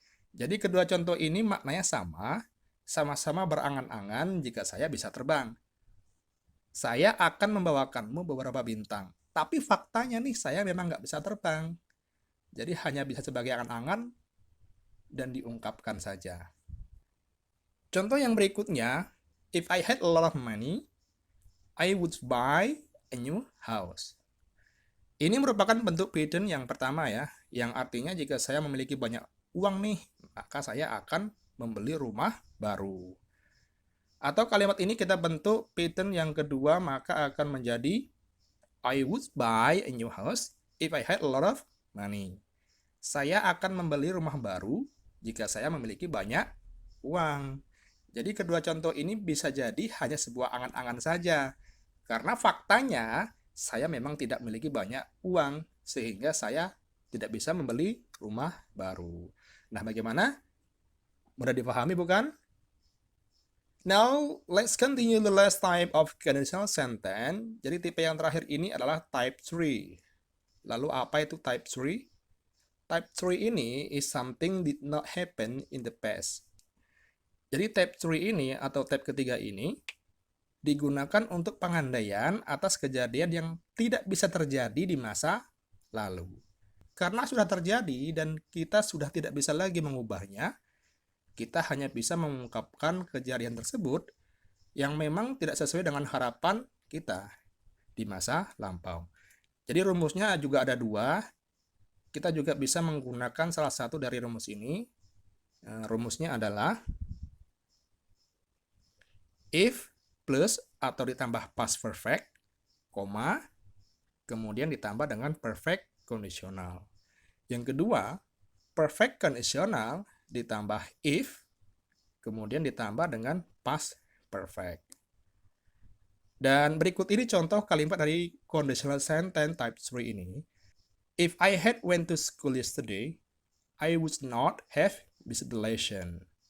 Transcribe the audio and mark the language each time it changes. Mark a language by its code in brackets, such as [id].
[id] Jadi kedua contoh ini maknanya sama, sama-sama berangan-angan jika saya bisa terbang. Saya akan membawakanmu beberapa bintang. Tapi faktanya nih, saya memang nggak bisa terbang. Jadi hanya bisa sebagai angan-angan dan diungkapkan saja. Contoh yang berikutnya, [en] if I had a lot of money, I would buy a new house. [id] Ini merupakan bentuk present yang pertama ya, yang artinya jika saya memiliki banyak uang nih, maka saya akan membeli rumah baru. Atau kalimat ini kita bentuk present yang kedua, maka akan menjadi [en] I would buy a new house if I had a lot of money. [id] Saya akan membeli rumah baru jika saya memiliki banyak uang. Jadi kedua contoh ini bisa jadi hanya sebuah angan-angan saja. Karena faktanya saya memang tidak memiliki banyak uang sehingga saya tidak bisa membeli rumah baru. Nah, bagaimana? Mudah dipahami bukan? [en] Now, let's continue the last type of conditional sentence. [id] Jadi tipe yang terakhir ini adalah type 3. Lalu apa itu type 3? [en] Type 3 ini is something did not happen in the past. [id] Jadi type 3 ini atau type ketiga ini digunakan untuk pengandaian atas kejadian yang tidak bisa terjadi di masa lalu. Karena sudah terjadi dan kita sudah tidak bisa lagi mengubahnya, kita hanya bisa mengungkapkan kejadian tersebut yang memang tidak sesuai dengan harapan kita di masa lampau. Jadi rumusnya juga ada dua. Kita juga bisa menggunakan salah satu dari rumus ini. Rumusnya adalah if plus atau ditambah past perfect, koma, kemudian ditambah dengan perfect conditional. Yang kedua, perfect conditional ditambah if, kemudian ditambah dengan past perfect. Dan berikut ini contoh kalimat dari conditional sentence type 3 ini. [en] If I had went to school yesterday, I would not have missed the lesson.